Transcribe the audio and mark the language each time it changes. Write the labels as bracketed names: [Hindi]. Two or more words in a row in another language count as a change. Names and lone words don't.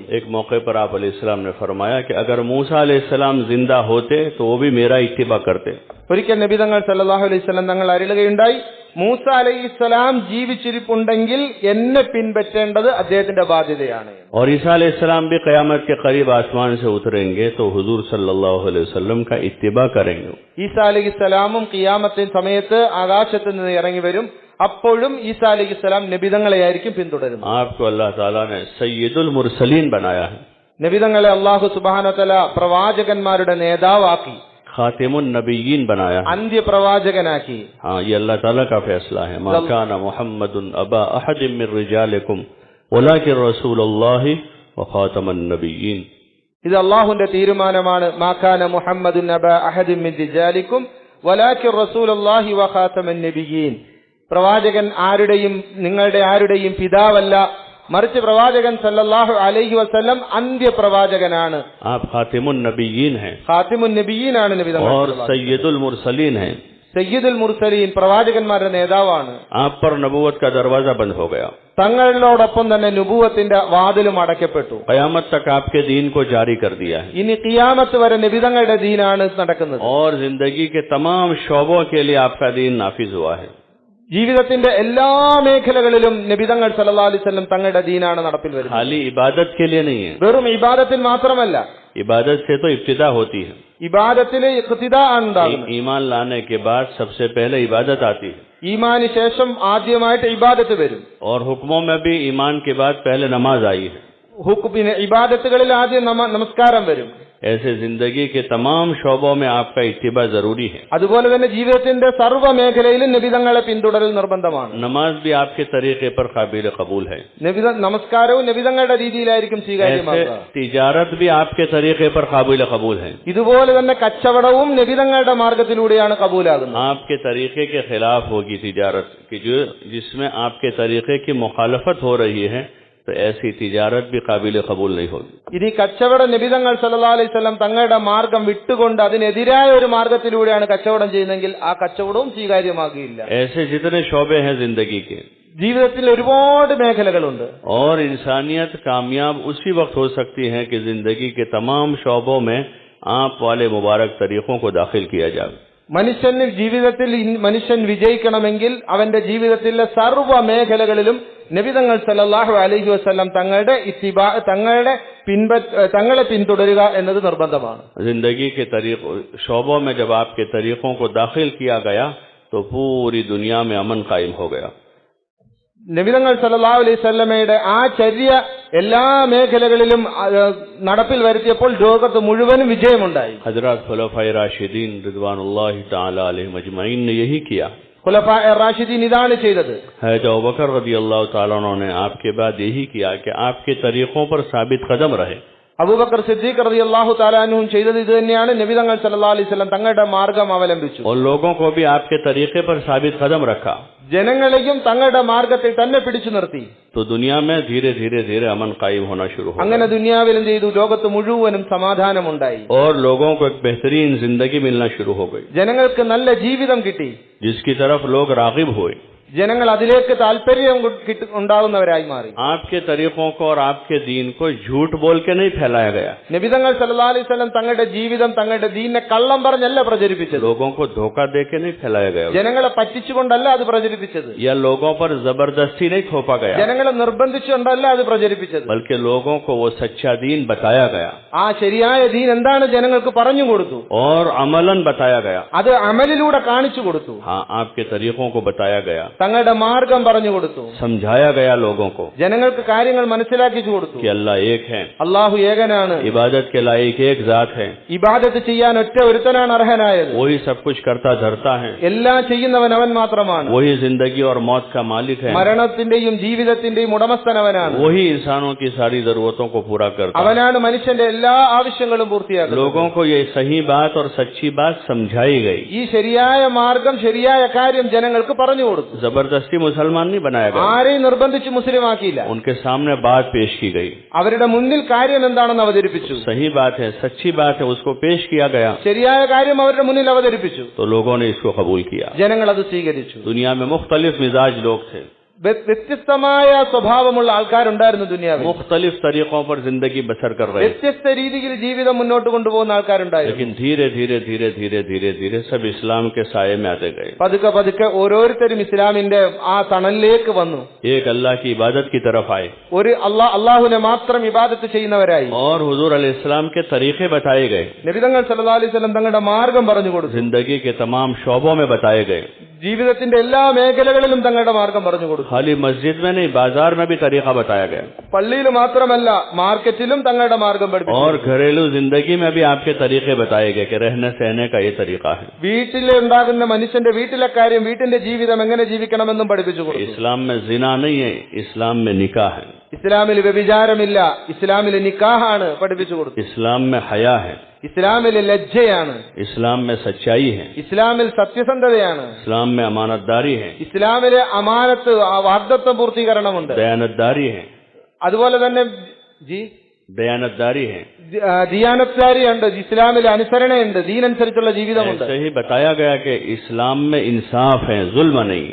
[Urdu] ایک موقعے پر آپ علیہ السلام نے فرمایا کہ اگر موسیٰ علیہ السلام زندہ ہوتے تو وہ بھی میرا اتباع کرتے. [Malayalam] ഒരിക്കൽ നബി തങ്ങൾ [Arabic] صلى الله عليه وسلم [Malayalam] തങ്ങൾ അരുളുകയുണ്ടായി, മൂസ അലൈഹിസ്സലാം ജീവിച്ചിരിപ്പുണ്ടെങ്കിൽ എന്നെ പിൻപറ്റേണ്ടത് അദ്ദേഹത്തിന്റെ ബാധ്യതയാണ്. [Urdu] اور عیسیٰ علیہ السلام بھی قیامت کے قریب آسمان سے اتریں گے تو حضور [Arabic] صلى الله عليه وسلم [Urdu] کا اتباع کریں گے. [Malayalam] ഈസാ അലൈഹിസ്സലാമും ഖിയാമത്തിന്റെ സമയത്ത് ആകാശത്ത് നിന്ന് ഇറങ്ങി വരും. അപ്പോഴും ഈസാ അലൈഹിസ്സലാം നബിതങ്ങളെയായിരിക്കും പിന്തുടരുന്നത്. [Urdu] آپ کو اللہ تعالیٰ نے [Arabic] سيد المرسلين [Urdu] بنایا ہے. [Malayalam] നബിതങ്ങളെ അല്ലാഹു [Arabic] سبحانه و تعالى [Malayalam] പ്രവാചകന്മാരുടെ നേതാവാക്കി, [Arabic] خاتم النبيين [Urdu] بنایا ہے. [Malayalam] അന്ത്യ പ്രവാചകനാക്കി. [Urdu] ہاں، یہ اللہ تعالیٰ کا فیصلہ ہے. [Arabic] ما كان محمد أبا أحد من رجالكم ولكن رسول الله و خاتم النبيين. [Malayalam] ഇത് അല്ലാഹുവിന്റെ തീരുമാനമാണ്. [Arabic] ما كان محمد أبا أحد من رجالكم ولكن رسول الله و خاتم النبيين. [Malayalam] പ്രവാചകൻ നിങ്ങളുടെ ആരുടെയും പിതാവല്ല, മറിച്ച് പ്രവാചകൻ [Arabic] صلى الله عليه وسلم [Malayalam] അന്ത്യ പ്രവാചകനാണ്. [Urdu] آپ [Arabic] خاتم النبيين [Urdu] ہیں. [Malayalam] ഖാതിമുൻ നബിയ്യീനാണ് നബി തങ്ങൾ. [Urdu] اور [Arabic] سيد المرسلين [Urdu] ہیں. [Arabic] سيد المرسلين, [Malayalam] പ്രവാചകന്മാരുടെ നേതാവാണ്. [Urdu] آپ پر نبوت کا دروازہ بند ہو گیا. [Malayalam] തങ്ങളോടൊപ്പം തന്നെ നുബുവത്തിന്റെ വാതിലും അടയ്ക്കപ്പെട്ടു. [Urdu] قیامت تک آپ کے دین کو جاری کر دیا ہے. [Malayalam] ഇനി ഖിയാമത്ത് വരെ നബിതങ്ങളുടെ ദീനാണ് നടക്കുന്നത്. [Urdu] اور زندگی کے تمام شعبوں کے لیے آپ کا دین نافذ ہوا ہے. [Malayalam] ജീവിതത്തിന്റെ എല്ലാ മേഖലകളിലും നബിതങ്ങൾ [Arabic] صلى الله عليه وسلم [Malayalam] തങ്ങളുടെ ദീനാണ് നടപ്പിൽ വരുന്നത്. [Urdu] خالی عبادت کے لیے نہیں ہے. [Malayalam] വെറും ഇബാദത്തിൽ മാത്രമല്ല, [Urdu] عبادت سے تو ابتدا ہوتی ہے. [Malayalam] ഇബാദത്തിലെ ഇഖ്തിദാ ഉണ്ടാകുന്നത്. [Urdu] ایمان لانے کے بعد سب سے پہلے عبادت آتی ہے. [Malayalam] ഈമാന് ശേഷം ആദ്യമായിട്ട് ഇബാദത്ത് വരും. [Urdu] اور حکموں میں بھی ایمان کے بعد پہلے نماز آئی ہے. [Malayalam] ഹുക്മിന് ഇബാദത്തുകളിൽ ആദ്യം നമസ്കാരം വരും. [Urdu] ایسے زندگی کے تمام شعبوں میں آپ کا اتباع ضروری ہے. [Malayalam] അതുപോലെ തന്നെ ജീവിതത്തിന്റെ സർവ്വ മേഖലയിലും നബിതങ്ങളെ പിന്തുടരൽ നിർബന്ധമാണ്. [Urdu] نماز بھی آپ کے طریقے پر قابل قبول ہے. [Malayalam] നമസ്കാരവും നബിതങ്ങളുടെ രീതിയിലായിരിക്കും സ്വീകാര്യമാകുക. [Urdu] تجارت بھی آپ کے طریقے پر قابل قبول ہے. [Malayalam] ഇതുപോലെ തന്നെ കച്ചവടവും നബിതങ്ങളുടെ മാർഗത്തിലൂടെയാണ് കബൂലാകുന്നത്. [Urdu] آپ کے طریقے کے خلاف ہوگی تجارت کہ جس میں آپ کے طریقے کی مخالفت ہو رہی ہے، تو ایسی تجارت بھی قابل قبول نہیں ہوگی. [Malayalam] ഇനി കച്ചവടം നബിതങ്ങൾ [Arabic] صلى الله عليه وسلم [Malayalam] തങ്ങളുടെ മാർഗം വിട്ടുകൊണ്ട് അതിനെതിരായ ഒരു മാർഗത്തിലൂടെയാണ് കച്ചവടം ചെയ്യുന്നതെങ്കിൽ ആ കച്ചവടവും സ്വീകാര്യമാകുകയില്ല. [Urdu] ایسے جتنے شعبے ہیں زندگی کے, [Malayalam] ജീവിതത്തിൽ ഒരുപാട് മേഖലകളുണ്ട്. [Urdu] اور انسانیت کامیاب اسی وقت ہو سکتی ہے کہ زندگی کے تمام شعبوں میں آپ والے مبارک طریقوں کو داخل کیا جائے. [Malayalam] മനുഷ്യൻ വിജയിക്കണമെങ്കിൽ അവന്റെ ജീവിതത്തിലെ സർവ്വ മേഖലകളിലും നബിതങ്ങൾ [Arabic] صلى الله عليه وسلم [Malayalam] തങ്ങളെ പിന്തുടരുക എന്നത് നിർബന്ധമാണ്. [Urdu] زندگی کے شعبوں میں جب آپ کے طریقوں کو داخل کیا گیا تو پوری دنیا میں امن قائم ہو گیا. [Malayalam] നബിതങ്ങൾ [Arabic] صلى الله عليه [Malayalam] വസല്ലമയുടെ ആ ചര്യ എല്ലാ മേഖലകളിലും നടപ്പിൽ വരുത്തിയപ്പോൾ ലോകത്ത് മുഴുവനും വിജയമുണ്ടായി. [Urdu] حضرت خلفائے راشدین [Arabic] رضوان الله تعالى عليهم أجمعين [Urdu] نے یہی کیا. [Malayalam] ഖുലഫാए റാഷിദീൻ ഇതാണ് ചെയ്തത്. [Urdu] حضرت ابو بکر [Arabic] رضي الله تعالى عنه [Urdu] نے آپ کے بعد یہی کیا کہ آپ کے طریقوں پر ثابت قدم رہے. [Malayalam] അബൂബക്കർ സിദ്ദീഖ് [Arabic] رضي الله تعالى عنه [Malayalam] ചെയ്തത് ഇത് തന്നെയാണ്. നബിതങ്ങൾ [Arabic] صلى الله عليه وسلم [Malayalam] തങ്ങളുടെ മാർഗം അവലംബിച്ചു. [Urdu] اور لوگوں کو بھی آپ کے طریقے پر ثابت قدم رکھا. [Malayalam] ജനങ്ങളെയും തങ്ങളുടെ മാർഗത്തിൽ തന്നെ പിടിച്ചു നിർത്തി. [Urdu] تو دنیا میں دھیرے دھیرے دھیرے امن قائم ہونا شروع ہو. [Malayalam] അങ്ങനെ ദുനിയാവിലും ചെയ്തു. ലോകത്ത് മുഴുവനും സമാധാനമുണ്ടായി. [Urdu] اور لوگوں کو ایک بہترین زندگی ملنا شروع ہو گئی. [Malayalam] ജനങ്ങൾക്ക് നല്ല ജീവിതം കിട്ടി. [Urdu] جس کی طرف لوگ راغب ہوئے. [Malayalam] ജനങ്ങൾ അതിലേക്ക് താല്പര്യം ഉണ്ടാകുന്നവരായി മാറി. [Urdu] آپ کے طریقوں کو اور آپ کے دین کو جھوٹ بول کے نہیں پھیلایا گیا. [Malayalam] നബിതങ്ങൾ [Arabic] صلى الله عليه وسلم [Malayalam] തങ്ങളുടെ ജീവിതം തങ്ങളുടെ ദീനിനെ കള്ളം പറഞ്ഞല്ല പ്രചരിപ്പിച്ചത്. [Urdu] لوگوں کو دھوکا دے کے نہیں پھیلایا گیا. [Malayalam] ജനങ്ങളെ പറ്റിച്ചുകൊണ്ടല്ല അത് പ്രചരിപ്പിച്ചത്. [Urdu] یا لوگوں پر زبردستی نہیں تھوپا گیا. [Malayalam] ജനങ്ങളെ നിർബന്ധിച്ചുകൊണ്ടല്ല അത് പ്രചരിപ്പിച്ചത്. [Urdu] بلکہ لوگوں کو وہ سچا دین بتایا گیا. [Malayalam] ആ ശരിയായ ദീൻ എന്താണ് ജനങ്ങൾക്ക് പറഞ്ഞു കൊടുത്തു. [Urdu] اور عملاً بتایا گیا. [Malayalam] അത് അമലിലൂടെ കാണിച്ചു കൊടുത്തു. [Urdu] ہاں، آپ کے طریقوں کو بتایا گیا. [Malayalam] തങ്ങളുടെ മാർഗം പറഞ്ഞു കൊടുത്തു. [Urdu] سمجھایا گیا لوگوں کو [Malayalam] ജനങ്ങൾക്ക് കാര്യങ്ങൾ മനസ്സിലാക്കിച്ചു കൊടുത്തു. [Urdu] کہ اللہ ایک ہے, [Malayalam] അള്ളാഹു ഏകനാണ്, [Urdu] عبادت کے لائق ایک ذات ہے, [Malayalam] ഇബാദത്ത് ചെയ്യാൻ ഒറ്റ ഒരുത്തനാണ് അർഹനായത്, [Urdu] وہی سب کچھ کرتا دھرتا ہے, [Malayalam] എല്ലാം ചെയ്യുന്നവൻ അവൻ മാത്രമാണ്, [Urdu] وہی زندگی اور موت کا مالک ہے, [Malayalam] മരണത്തിന്റെയും ജീവിതത്തിന്റെയും ഉടമസ്ഥനവനാണ്, [Urdu] وہی انسانوں کی ساری ضرورتوں کو پورا کرتا ہے. [Malayalam] അവനാണ് മനുഷ്യന്റെ എല്ലാ ആവശ്യങ്ങളും പൂർത്തിയാക്കുന്നത്. [Urdu] لوگوں کو یہ صحیح بات اور سچی بات سمجھائی گئی. [Malayalam] ഈ ശരിയായ മാർഗം ശരിയായ കാര്യം ജനങ്ങൾക്ക് പറഞ്ഞു കൊടുത്തു. [Urdu] زبردستی مسلمان نہیں بنایا گیا, [Malayalam] ആരെയും നിർബന്ധിച്ച് മുസ്ലിം ആക്കിയില്ല. [Urdu] ان کے سامنے بات پیش کی گئی. [Malayalam] അവരുടെ മുന്നിൽ കാര്യം എന്താണെന്ന് അവതരിപ്പിച്ചു. [Urdu] صحیح بات ہے، سچی بات ہے، اس کو پیش کیا گیا. [Malayalam] ശരിയായ കാര്യം അവരുടെ മുന്നിൽ അവതരിപ്പിച്ചു. [Urdu] تو لوگوں نے اس کو قبول کیا. [Malayalam] ജനങ്ങൾ അത് സ്വീകരിച്ചു. [Urdu] دنیا میں مختلف مزاج لوگ تھے, [Malayalam] വ്യത്യസ്തമായ സ്വഭാവമുള്ള ആൾക്കാരുണ്ടായിരുന്നു ദുനിയാവിൽ. [Urdu] مختلف طریقوں پر زندگی بسر کر رہے تھے. [Malayalam] വ്യത്യസ്ത രീതിയിൽ ജീവിതം മുന്നോട്ട് കൊണ്ടുപോകുന്ന ആൾക്കാരുണ്ടായിരുന്നു. [Urdu] لیکن دھیرے دھیرے دھیرے دھیرے دھیرے دھیرے سب اسلام کے سائے میں آتے گئے. [Malayalam] പതുക്കെ പതുക്കെ ഓരോരുത്തരും ഇസ്ലാമിന്റെ ആ തണലിലേക്ക് വന്നു. [Urdu] ایک اللہ کی عبادت کی طرف آئے [Malayalam] ഒരു അള്ളാഹുവിനെ മാത്രം ഇബാദത്ത് ചെയ്യുന്നവരായി. [Urdu] اور حضور علیہ السلام کے طریقے بتائے گئے, [Malayalam] നബിതങ്ങൾ [Arabic] صلى الله عليه وسلم [Malayalam] തങ്ങളുടെ മാർഗം പറഞ്ഞു കൊടുത്തു. [Urdu] زندگی کے تمام شعبوں میں بتائے گئے. [Malayalam] ജീവിതത്തിന്റെ എല്ലാ മേഖലകളിലും തങ്ങളുടെ മാർഗം പറഞ്ഞു കൊടുത്തു. [Urdu] خالی مسجد میں نہیں، بازار میں بھی طریقہ بتایا گیا, [Malayalam] പള്ളിയിൽ മാത്രമല്ല മാർക്കറ്റിലും തങ്ങളുടെ മാർഗം പഠിപ്പിച്ചു. [Urdu] اور گھریلو زندگی میں بھی آپ کے طریقے بتائے گئے کہ رہنے سہنے کا یہ طریقہ ہے. [Malayalam] വീട്ടിലുണ്ടാകുന്ന മനുഷ്യന്റെ വീട്ടിലെ കാര്യം, വീട്ടിന്റെ ജീവിതം എങ്ങനെ ജീവിക്കണമെന്നും പഠിപ്പിച്ചു കൊടുത്തു. [Urdu] اسلام میں زنا نہیں ہے، اسلام میں نکاح ہے. [Malayalam] ഇസ്ലാമിൽ വ്യഭിചാരമില്ല, ഇസ്ലാമിൽ നിക്കാഹാണ് പഠിപ്പിച്ചു കൊടുത്തു. [Urdu] اسلام میں حیا ہے, [Malayalam] ഇസ്ലാമിൽ ലജ്ജയാണ്, [Urdu] اسلام میں سچائی ہے, [Malayalam] ഇസ്ലാമിൽ സത്യസന്ധതയാണ്, [Urdu] اسلام میں امانت داری ہے, [Malayalam] ഇസ്ലാമിലെ അമാനത്ത് വാഗ്ദത്വ പൂർത്തീകരണമുണ്ട്, [Urdu] دیانت داری ہے, [Malayalam] അതുപോലെ തന്നെ [Urdu] دیانت داری ہے. [Malayalam] ദിയാനത്കാരിയുണ്ട്, ഇസ്ലാമിലെ അനുസരണയുണ്ട്, ദീനനുസരിച്ചുള്ള ജീവിതമുണ്ട്. [Urdu] ایسے ہی بتایا گیا کہ اسلام میں انصاف ہے، ظلم نہیں.